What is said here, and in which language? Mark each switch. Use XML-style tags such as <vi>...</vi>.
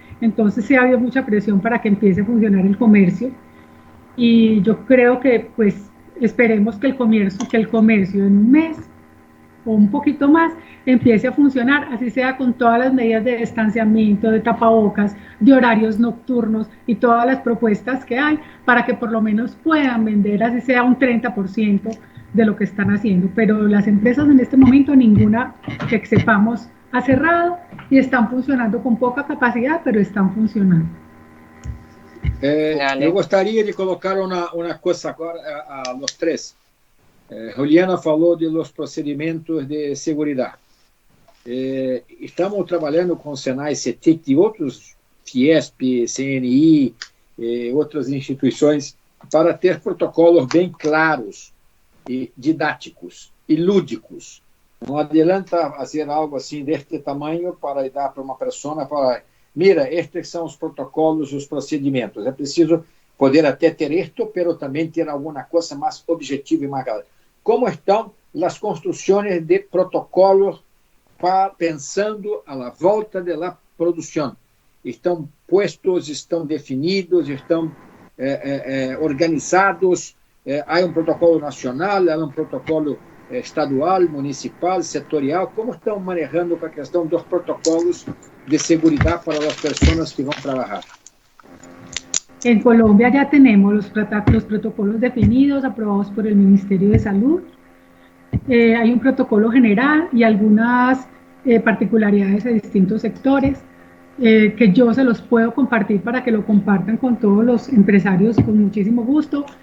<es>Entonces sí ha habido mucha presión para que empiece a funcionar el comercio y yo creo que pues esperemos que el comercio en un mes o un poquito más empiece a funcionar, así sea con todas las medidas de distanciamiento, de tapabocas, de horarios nocturnos y todas las propuestas que hay para que por lo menos puedan vender, así sea un 30% de lo que están haciendo. Pero las empresas en este momento, ninguna que sepamos ha cerrado y están funcionando con poca capacidad, pero están funcionando.</es> <pt>Eu gostaria de colocar uma coisa agora a los três. Juliana falou de los procedimentos de seguridade. Estamos trabalhando com o Senai CETIC e outros, Fiesp, CNI, outras instituições, para ter protocolos bem claros, e didáticos e lúdicos. Não adianta fazer algo assim deste tamanho para dar para uma pessoa, para,</pt> <es>mira,</es> <pt>estes são os protocolos, os procedimentos. É preciso poder até ter isto, mas também ter alguma coisa mais objetiva e mais clara. Como estão as construções de protocolos pensando a la volta de la produção? Estão</pt> <es>puestos,</es> <pt>estão definidos, estão organizados? Há um protocolo nacional, há um protocolo estadual, municipal, setorial? Como estão manejando a questão dos protocolos de seguridade para as pessoas que vão trabalhar?</pt> <es>En Colombia ya tenemos los protocolos definidos, aprobados por el Ministerio de Salud. Hay un protocolo general y algunas particularidades de distintos sectores que yo se los puedo compartir para que lo compartan con todos los empresarios con muchísimo gusto.</es>